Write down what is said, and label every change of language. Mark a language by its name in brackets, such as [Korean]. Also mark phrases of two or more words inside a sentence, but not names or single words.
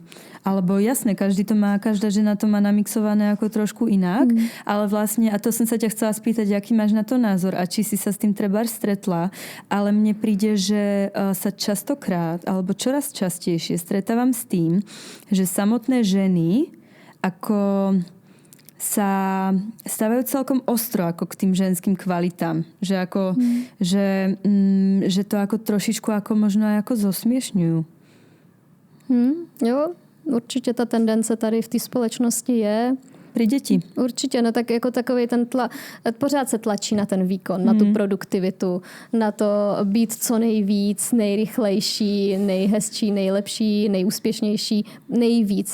[Slovak] Alebo jasné, každá žena to má namixované ako trošku inak, ale vlastne, a to som sa ťa chcela spýtať, aký máš na to názor a či si sa s tým trebárs stretla, ale mne príde, že sa častokrát, alebo čoraz častejšie stretávam s tým, že samotné ženy ako sa stávajú celkom ostro ako k tým ženským kvalitám. Že, ako, že to ako trošičku ako možno aj ako zosmiešňujú. [Czech] Jo, určitě ta tendence tady v té společnosti je. Pri děti. Určitě, no tak jako takový ten pořád se tlačí na ten výkon, na tu produktivitu, na to být co nejvíc, nejrychlejší, nejhezčí, nejlepší, nejúspěšnější, nejvíc.